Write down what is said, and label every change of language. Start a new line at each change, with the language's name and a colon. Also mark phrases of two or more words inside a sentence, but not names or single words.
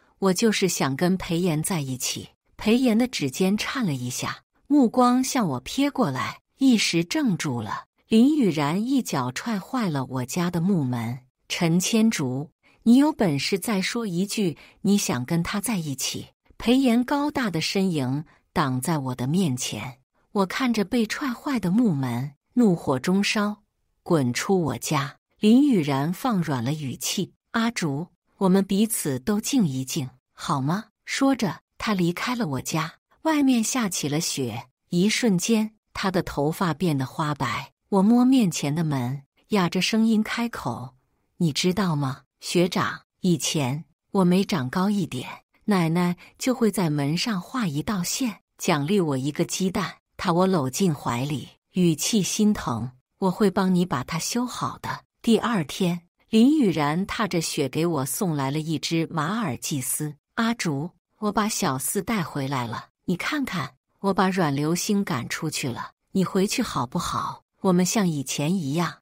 Chinese: 我就是想跟裴炎在一起。裴炎的指尖顫了一下，目光向我瞥過來，一时怔住了。林雨然一腳踹壞了我家的木門。陈千竹，你有本事再說一句你想跟他在一起。裴炎高大的身影擋在我的面前，我看着被踹壞的木門，怒火中燒，滾出我家。林雨然放軟了語氣，阿竹，我們彼此都靜一靜，好嗎？說着，他離開了我家。外面下起了雪，一瞬間，他的頭髮變得花白。我摸面前的門，啞着聲音開口：你知道嗎，學長，以前我每長高一點，奶奶就會在門上畫一道線，獎勵我一個雞蛋。我摟進懷裡，語氣心疼，我會幫你把它修好的。第二天，林雨然踏着雪給我送來了一隻馬爾濟斯。阿竹，我把小四帶回來了，你看看，我把阮流星趕出去了，你回去好不好？我們像以前一樣。